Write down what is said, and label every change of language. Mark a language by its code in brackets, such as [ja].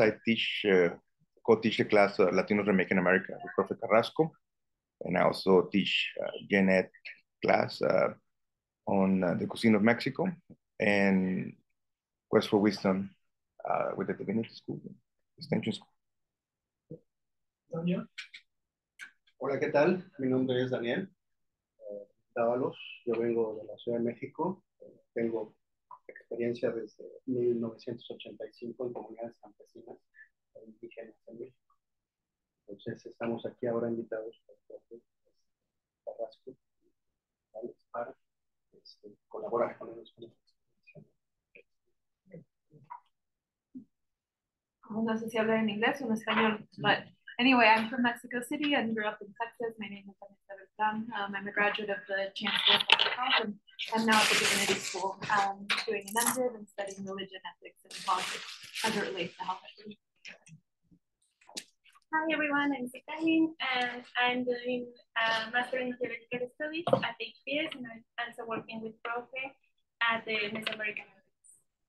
[en] I teach, co-teach the class Latinos Remaking America with Prof. Carrasco, and I also teach Gen Ed class on the cuisine of Mexico and Quest for Wisdom with the Divinity School, Extension School. Daniel. [es] Hola, ¿qué tal? Mi nombre es Daniel Dávalos. Yo vengo de la Ciudad de México. Tengo experiencia desde 1985 en comunidades campesinas e indígenas en México. Entonces estamos aquí ahora invitados por Carrasco para colaborar con ellos con esta experiencia. No sé si hablar en inglés o en español, [en] but anyway, I'm from Mexico City and grew up in Texas. My name is Vanessa. I'm a graduate of the Chancellor of Public Health, and I'm now at the Divinity School doing an MDiv and studying religion, ethics, and politics as it relates to health equity. Hi everyone, I'm Sikahin, and I'm doing a Master in Theoretical Studies at JPS, and I'm also working with Profe at the Mesoamerican University.